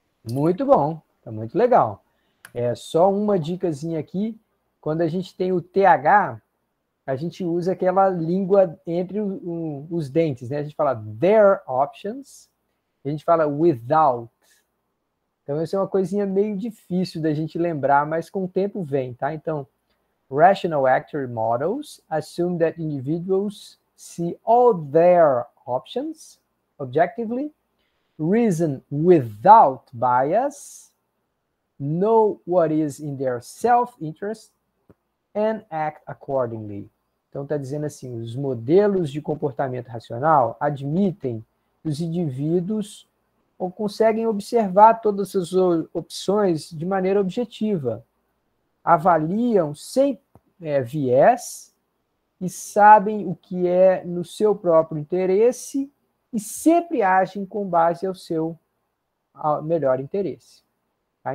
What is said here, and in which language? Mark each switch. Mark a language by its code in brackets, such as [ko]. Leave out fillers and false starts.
[pt] Muito bom, tá muito legal. É só uma dicasinha aqui, quando a gente tem o TH, a gente usa aquela língua entre os dentes, né? A gente fala [en] their options, [pt] a gente fala without. Então, isso é uma coisinha meio difícil da gente lembrar, mas com o tempo vem, tá? [en] Então, rational actuary models assume that individuals see all their options objectively, reason without bias, know what is in their self-interest, and act accordingly. [pt] Então, está dizendo assim, os modelos de comportamento racional admitem que os indivíduos ou conseguem observar todas as opções de maneira objetiva, avaliam sem viés e sabem o que é no seu próprio interesse e sempre agem com base ao seu melhor interesse. Tá?